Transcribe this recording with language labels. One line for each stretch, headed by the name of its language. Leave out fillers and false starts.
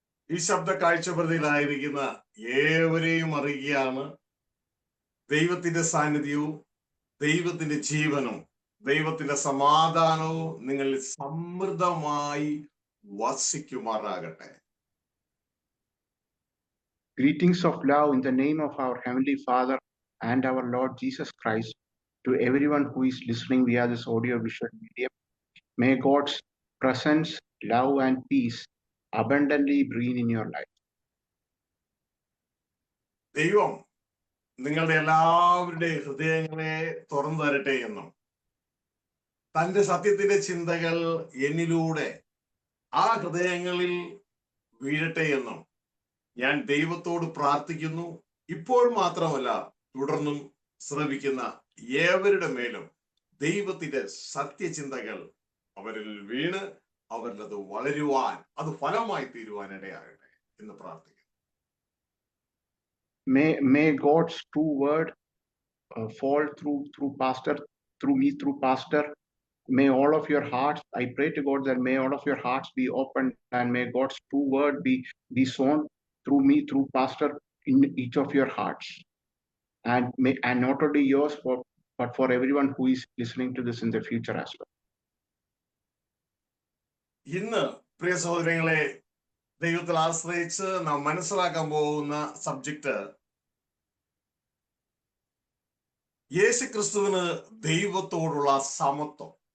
Malayalam: ഈ ശബ്ദ കാഴ്ചപ്രതിയിലായിരിക്കുന്ന ഏവരെയും അറിയുകയാണ്. ദൈവത്തിന്റെ സാന്നിധ്യവും ദൈവത്തിന്റെ ജീവനും ദൈവത്തിന്റെ സമാധാനവും നിങ്ങളിൽ സമൃദ്ധമായി വസിക്കുമാറാകട്ടെ.
English: Greetings of love in the name of our Heavenly Father and our Lord Jesus Christ to everyone who is listening via this audio-visual medium. May God's presence, love, and peace abundantly breathe in your life.
Malayalam: ദൈവം നിങ്ങളുടെ എല്ലാവരുടെയും ഹൃദയങ്ങളെ തുറന്നു തരട്ടെ എന്നും തന്റെ സത്യത്തിന്റെ ചിന്തകൾ എന്നിലൂടെ ആ ഹൃദയങ്ങളിൽ വീഴട്ടെ എന്നും ഞാൻ ദൈവത്തോട് പ്രാർത്ഥിക്കുന്നു. ഇപ്പോൾ മാത്രമല്ല, തുടർന്നും ശ്രവിക്കുന്ന ഏവരുടെ മേലും ദൈവത്തിന്റെ സത്യചിന്തകൾ അവരിൽ വീണ് അവരിൽ അത് വളരുവാൻ, അത് ഫലമായി തീരുവാൻ ഇടയാകട്ടെ എന്ന് പ്രാർത്ഥിക്കുന്നു.
English: May God's true word fall through pastor, through me, through pastor. May all of your hearts, I pray to God that may all of your hearts be opened, and may God's true word be sown through me, through pastor, in each of your hearts, and not only yours, but for everyone who is listening to this in the future as well.
Malayalam: ഇന്ന് പ്രിയ സഹോദരങ്ങളെ, ദൈവത്തിൽ ആശ്രയിച്ച് നാം മനസ്സിലാക്കാൻ പോകുന്ന subject യേശുക്രിസ്തുവിന് ദൈവത്തോടുള്ള സമത്വം.